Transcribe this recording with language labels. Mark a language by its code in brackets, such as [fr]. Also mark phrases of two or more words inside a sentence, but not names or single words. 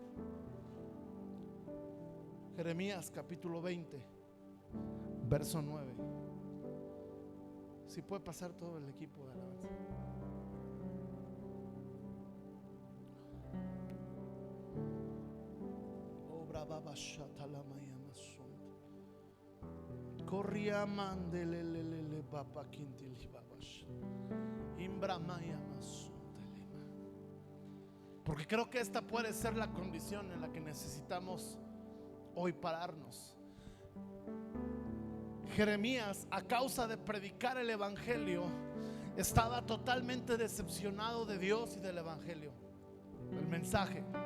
[es] Jeremías capítulo 20, verso 9. Si puede pasar todo el equipo de alabanza. Obra baba shatalamaya masunta. Corria mandelelele baba quintili babash. Imbramaya masunta lema. Porque creo que esta puede ser la condición en la que necesitamos hoy pararnos. Jeremías, a causa de predicar el evangelio, estaba totalmente decepcionado de Dios y del evangelio, el mensaje.